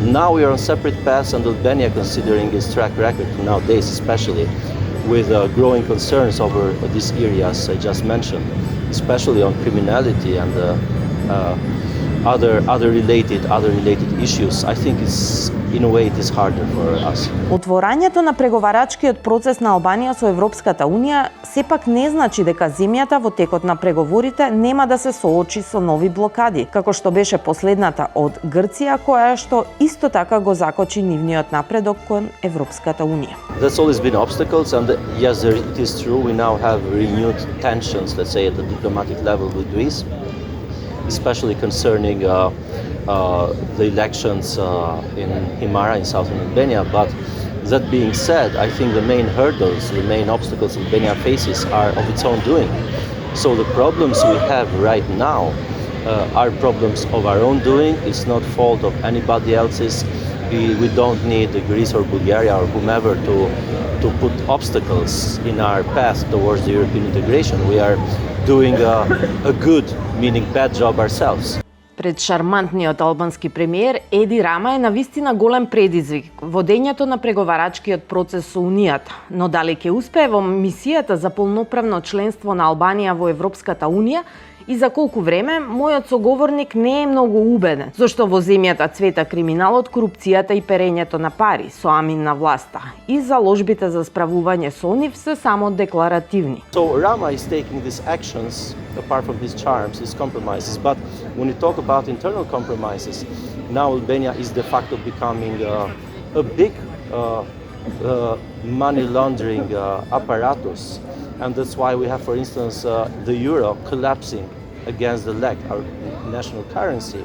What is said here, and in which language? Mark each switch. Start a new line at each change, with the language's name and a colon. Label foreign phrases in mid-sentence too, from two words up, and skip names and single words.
English: Now we are on separate paths, and Albania, considering its track record nowadays, especially with growing concerns over these areas I just mentioned, especially on criminality and other related issues. I think it's in a way it is harder for us.
Macedonian: Отворањето на преговарачкиот процес на Албанија со Европската Унија сепак не значи дека земјата во текот на преговорите нема да се соочи со нови блокади, како што беше последната од Грција, која што исто така го закочи нивниот напредок кон Европската Унија.
English: That's always been obstacles, and yes, it is true we now have renewed tensions, let's say at the diplomatic level with Greece, especially concerning the elections in Himara in southern Albania. But that being said, I think the main hurdles, the main obstacles Albania faces are of its own doing. So the problems we have right now are problems of our own doing. It's not fault of anybody else's. We don't need Greece or Bulgaria or whomever to put obstacles in our path towards the European integration. We are doing a good, meaning bad job ourselves.
Macedonian: Пред шармантниот албански премиер Еди Рама е навистина голем предизвик водењето на преговарачкиот процес со Унијата, но дали ќе успее во мисијата за полноправно членство на Албанија во Европската Унија и за колку време, мојот соговорник не е многу убеден, зашто во земјата цвета криминалот, корупцијата и перењето на пари со амин на власта и заложбите за справување со нив се само декларативни.
English: So Rama is taking these actions, apart from these charms, these compromises. But when you talk about internal compromises, now Albania is de facto becoming a big money laundering apparatus. And that's why we have, for instance, the euro collapsing against the lek, our national currency.